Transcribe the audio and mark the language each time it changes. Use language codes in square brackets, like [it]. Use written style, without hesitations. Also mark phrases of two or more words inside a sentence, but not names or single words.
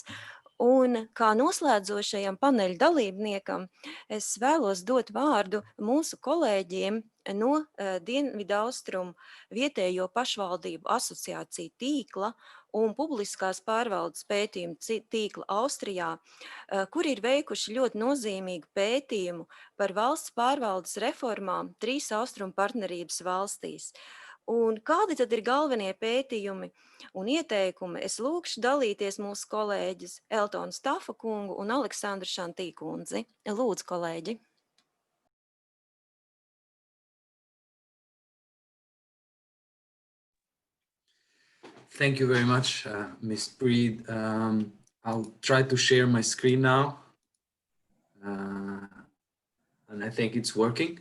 [lv] Un kā noslēdzošajam paneļa dalībniekam, es vēlos dot vārdu mūsu kolēģiem no Dienvidaustrumu vietējo pašvaldību asociāciju tīkla un publiskās pārvaldes pētījumu tīkla Austrijā, kur ir veikuši ļoti nozīmīgu pētījumu par valsts pārvaldes reformām 3 austrumu partnerības valstīs. Un kādi tad ir galvenie pētījumi un ieteikumi? Es lūkšu dalīties mūsu kolēģis Eltonu Stafa kungu un Aleksandru Šantī kundzi. Lūdzu, kolēģi. [en] Thank you very much, Ms. Breed. I'll try to share my screen now. And I think it's working.